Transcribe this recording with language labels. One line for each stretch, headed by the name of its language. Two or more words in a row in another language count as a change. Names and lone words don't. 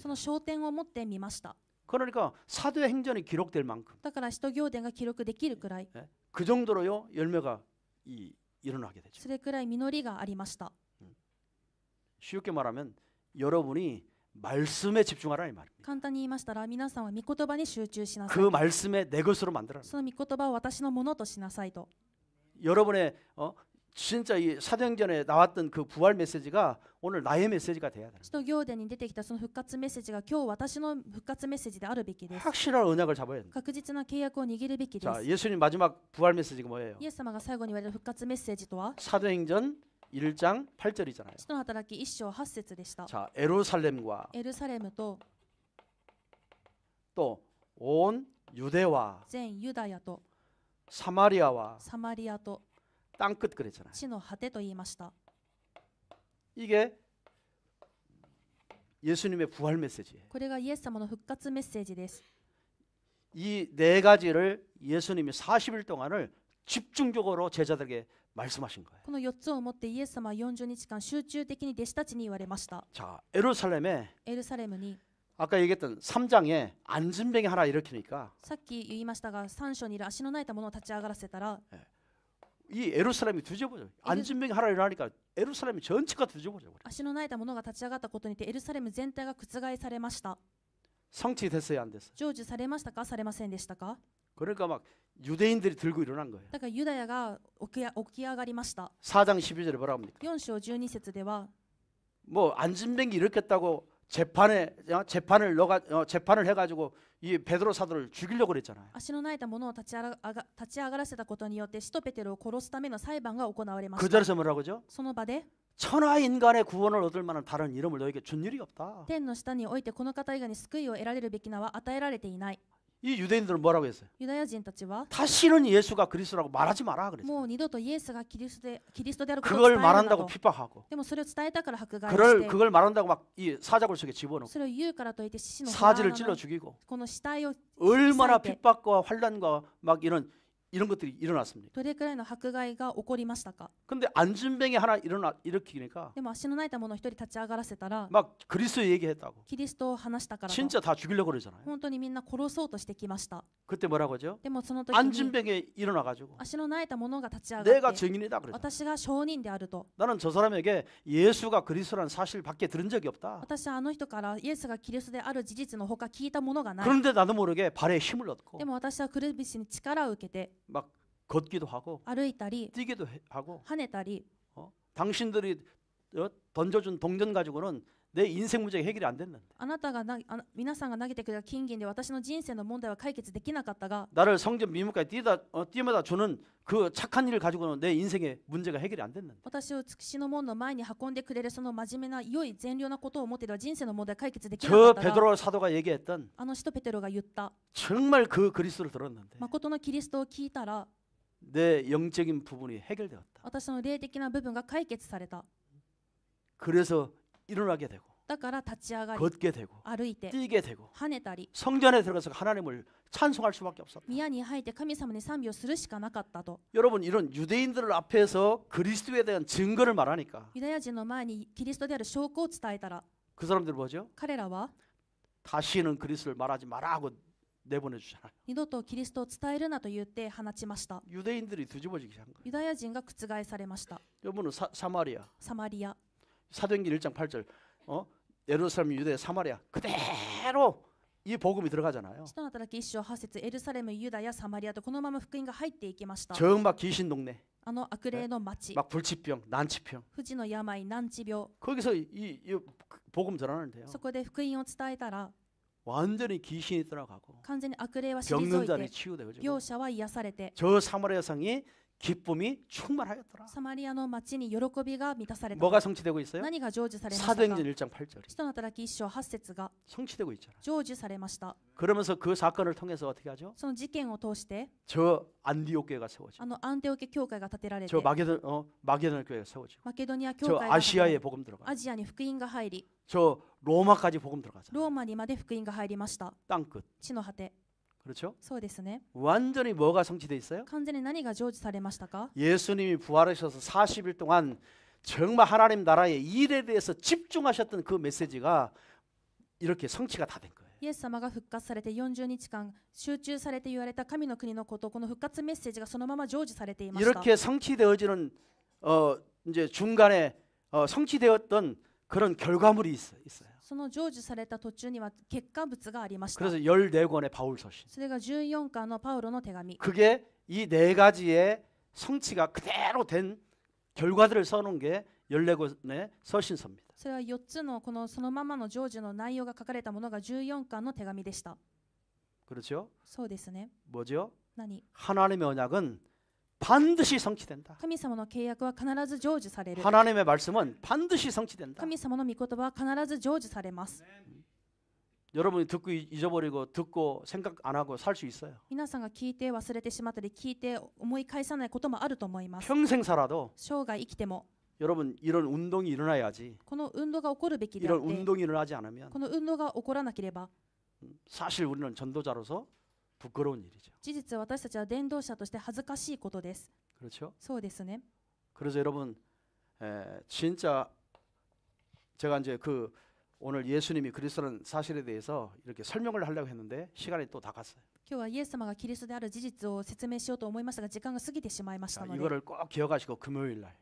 Japanese: その焦点を持ってみました。
Korean: 그러니까 사도행전이 기록될 만큼
Japanese: だから使徒行伝が記録できるくらい、
Korean: 그 정도로요 열매가 일어나게 되죠.
Japanese: それくらい実りがありました。
Korean: 쉽게 말하면 여러분이 말씀에 집중하라 이 말입니다.
Japanese: 簡単に言いましたら、皆さんは御言葉に集中しなさい。
Korean: 그 말씀에 내 것으로 만들어라.
Japanese: その御言葉を私のものとしなさいと。
Korean: 여러분의 진짜 이 사도행전에 나왔던 그 부활 메시지가 오늘 나의 메시지가 돼야 돼요.
Japanese: 使徒行伝に出てきたその復活メッセージが今日私の復活メッセージであるべきです。
Korean: 확실한 언약을 잡아야 돼요.
Japanese: 確実な契約を握るべきで
Korean: 자,
Japanese: す。
Korean: 예수님 마지막 부활 메시지가 뭐예요?
Japanese: イエス様が最後に言われる復活メッセージとは、
Korean: 사도행전 1장 8절이잖아요.
Japanese: 使徒の働き1章8節でした。
Korean: 자, 에루살렘과
Japanese: エルサレムと
Korean: 또 온 유대와
Japanese: 全ユダヤと
Korean: 사마리아와
Japanese: サマリアと
Korean: 땅끝 그랬잖아요.
Japanese: 地の果てと言いました。
Korean: 이게 예수님의 부활 메시지예요.
Japanese: これがイエス様の復活メッセージです。
Korean: 이 네 가지를 예수님이 40일 동안을 집중적으로 제자들에게 말씀하신 거예요.
Japanese: この4つをもってイエス様は40日間集中的に弟子たちに言われました。
Korean: 자, 예루살렘에
Japanese: エルサレムに
Korean: 아까 얘기했던 3장에 앉은뱅이 하나 일으키니까
Japanese: さっき言いましたが3章にいる足のないたものを立ち上がらせたら
Korean: 이 예루살렘이 뒤집어져. 앉은뱅이 하나 일어나니까 예루살렘이 전체가 뒤집어져.
Japanese: 足のないたものが立ち上がったことによってエルサレム全体が覆されました。
Korean: 성취됐어요, 안 됐어요?
Japanese: 成就されましたかされませんでしたか。
Korean: 그러니까 막 유대인들이 들고 일어난 거예요.
Japanese: だからユダヤが起き上がりました。
Korean: 4장 12절에 뭐라 합니까?
Japanese: 4 章12節では
Korean: 뭐 앉은뱅이 일으켰다고 재판을 해가지고 이 베드로 사도를 죽이려고 그랬잖아요.
Japanese: 足のないたものを立ち上がらせたことによって使徒ペテロを殺すための裁判が行われま
Korean: 그
Japanese: した。
Korean: 자리에서 뭐라고 하죠?
Japanese: その場で
Korean: 천하 인간의 구원을 얻을 만한 다른 이름을 너에게 준 일이 없다.
Japanese: 天の下においてこの方以外に救いを得られるべき名は与えられていない。
Korean: 이 유대인들은 뭐라고 했어요?
Japanese: ユダヤ人たちは
Korean: 다시는 예수가 그리스도라고 말하지 마라 그랬어요.
Japanese: もう二度とイエスがキリストであることを
Korean: 그걸
Japanese: 伝えるな
Korean: 말한다고
Japanese: と。
Korean: 핍박하고
Japanese: でもそれを伝えたから迫害をして
Korean: 그걸 말한다고 막 이 사자굴 속에 집어넣고
Japanese: それを言うからといって獅子の
Korean: 사지를
Japanese: 腹
Korean: 찔러
Japanese: の
Korean: 죽이고
Japanese: この死体を
Korean: 얼마나 쌀 때. 핍박과 환란과 막 이런 것들이 일어났습니다.
Japanese: どれくらいの迫害が起こりましたか。
Korean: 근데 앉은뱅이 하나 일으키니까
Japanese: でも足のないたものを一人立ち上がらせたら
Korean: 막 그리스도 얘기했다고
Japanese: キリストを話したからと
Korean: 진짜 다 죽이려고 그러잖아요.
Japanese: 本当にみんな殺そうとしてきました。
Korean: 그때 뭐라고 하죠?
Japanese: でもその時に
Korean: 앉은뱅이 일어나가지고
Japanese: 足のないたものが立ち上
Korean: 내가
Japanese: がって
Korean: 증인이다 그랬죠.
Japanese: 私が証人であると。
Korean: 나는 저 사람에게 예수가 그리스도라는 사실 밖에 들은 적이 없다.
Japanese: 私はあの人からイエスがキリストである事実のほか聞いたものがない。
Korean: 그런데 나도 모르게 발에 힘을 얻고
Japanese: でも私はくるぶしに力を受けて
Korean: 막 걷기도 하고
Japanese: 歩いたり
Korean: 뛰기도 하고
Japanese: 跳ねたり
Korean: 당신들이 던져준 동전 가지고는 내 인생 문제가 해결이 안 됐는데
Japanese: あなたが皆さんが投げてくれた金銀で私の人生の問題は解決できなかったが
Korean: 나를 성전 미문까지 뛰어마다 주는 그 착한 일을 가지고는 내 인생의 문제가 해결이 안 됐는데
Japanese: 私をつくしの門の前に運んでくれるその真面目な良い善良なことを持っていれば人生の問題は解決できなか
Korean: 저
Japanese: ったが
Korean: 베드로 사도가 얘기했던
Japanese: あの使徒ペテロが言った
Korean: 정말 그 그리스도를 들었는데
Japanese: 誠のキリストを聞いたら
Korean: 내 영적인 부분이 해결되었다.
Japanese: 私の霊的な部分が解決された。
Korean: 그래서 일어나게 되고
Japanese: だから立ち上がり
Korean: 걷게 되고
Japanese: 歩いて
Korean: 뛰게 되고
Japanese: 跳ねたり
Korean: 성전에 들어가서 하나님을 찬송할 수밖에 없었다.
Japanese: 宮に入って神様に賛美をするしかなかったと。
Korean: 여러분 이런 유대인들 앞에서 그리스도에 대한 증거를 말하니까
Japanese: ユダヤ人の前にキリストである証拠を伝えたら
Korean: 그 사람들 뭐죠?
Japanese: 彼らは
Korean: 다시는 그리스도를 말하지 마라 하고 내보내 주잖아요.
Japanese: 二度とキリストを伝えるなと言って放ちました。
Korean: 유대인들이 뒤집어지기 한 거예요.
Japanese: ユダヤ人が覆されました。
Korean: 여러분은 사마리아
Japanese: サマリア
Korean: 사도행전 1장 8절 예루살렘 유대 사마리아 그대로 이 복음이 들어가잖아요.
Japanese: 使徒の働き1章8節エルサレム、ユダヤ、サマリアとこのまま福音が入っていきました。
Korean: 정막 귀신 동네
Japanese: あの悪霊の町、
Korean: 막 불치병 난치병
Japanese: 不治の病、難治病、
Korean: 거기서 이 복음 전하는데요.
Japanese: そこで福音を伝えたら
Korean: 완전히 귀신이 떠나가고
Japanese: 完全に悪霊は退
Korean: 병든
Japanese: い
Korean: 자들이
Japanese: て
Korean: 치유되고
Japanese: 病者は癒されて
Korean: 저 사마리아 성이 기쁨이 충만하였더라.
Japanese: サマリアの町に喜びが満たされた。
Korean: 뭐가 성취되고 있어요?
Japanese: 何が成就されましたか。
Korean: 사도행전 1장 8절
Japanese: 使徒の働き1章8節が
Korean: 성취되고 있잖아요.
Japanese: 成就されました。
Korean: 그러면서 그 사건을 통해서 어떻게 하죠?
Japanese: その事件を通して
Korean: 저 안디옥 교회가 세워지고
Japanese: あのアンテオケ教会が建てられて
Korean: 저 마게도나 교회가 세워지고
Japanese: マケドニア教
Korean: 저
Japanese: 会が建てられ
Korean: 아시아에 복음 들어가
Japanese: アジアに福音が入り
Korean: 저 로마까지 복음 들어가잖아요.
Japanese: ローマにまで福音が入りました。
Korean: 땅끝.
Japanese: 地の果て。
Korean: 그렇죠?
Japanese: そうですね。
Korean: 완전히 뭐가 성취돼 있어요?
Japanese: 完全に何が成就されましたか。
Korean: 예수님이 부활하셔서 40일 동안 정말 하나님 나라의 일에 대해서 집중하셨던 그 메시지가 이렇게 성취가 다 된 거예요.
Japanese: イエス様が復活されて40日間集中されて言われた神の国のこと、この復活メッセージがそのまま成就されていました。
Korean: 이렇게 성취되어지는 이제 중간에 성취되었던 그런 결과물이 있어요.
Japanese: その成就された途中には結果物がありました。
Korean: 그래서 14권의 바울 서신.
Japanese: それが14巻のパウロの手紙。
Korean: 그게 이 네 가지의 성취가 그대로 된 결과들을 써놓은 게 14권의 서신서입니다.
Japanese: それは4つのそのままの成就の内容が書かれたものが14巻の手紙でした。
Korean: 그렇죠?
Japanese: そうですね。
Korean: 뭐죠?
Japanese: 何？
Korean: 하나님의 언약은 반드시 성취된다.
Japanese: 神様の契約は必ず成就される。
Korean: 하나님의 말씀은 반드시 성취된다.
Japanese: 神様の御言葉は必ず成就されます。
Korean: 여러분이 듣고 잊어버리고 듣고 생각 안 하고 살 수 있어요.
Japanese: 皆さんが聞いて忘れてしまったり聞いて思い返さないこともあると思います。
Korean: 평생 살아도
Japanese: 生涯生きても
Korean: 여러분 이런 운동이 일어나야지.
Japanese: この運動が起こるべきであ
Korean: 이런
Japanese: って、
Korean: 운동이 일어나지 않으면
Japanese: この運動が起こらなければ
Korean: 사실 우리는 전도자로서 부끄러운 일이죠.
Japanese: 事実私たちは伝道者として恥ずかしいことです。
Korean: 그렇죠?
Japanese: そうですね。
Korean: 그래서 여러분 진짜 제가 이제 오늘 예수님이 그리스도라는 사실에 대해서 이렇게 설명을 하려고 했는데 시간이 또 다 갔어요.
Japanese: 今日はイエス様がキリストである事実を説明しようと思いましたが時間が過ぎてしまいましたので
Korean: 이거를 꼭 기억하시고 금요일 날